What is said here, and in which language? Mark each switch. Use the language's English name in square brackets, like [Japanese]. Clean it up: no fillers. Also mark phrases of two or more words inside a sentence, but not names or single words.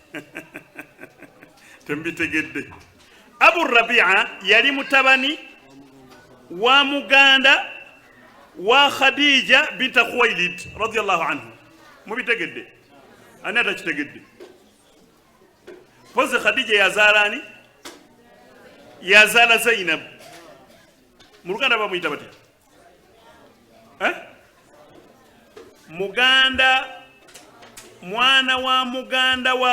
[Ganda] tembitegedde Abu Rabi'a yali mutabani wa muganda wa Khadija bint Khuwaylid [Arabic] radiyallahu anhu [Ganda] mubitegedde ani atakitegedde poze Khadija yazalani yazala Zainab mu Luganda bamuyita bati muganda mwana wa muganda wa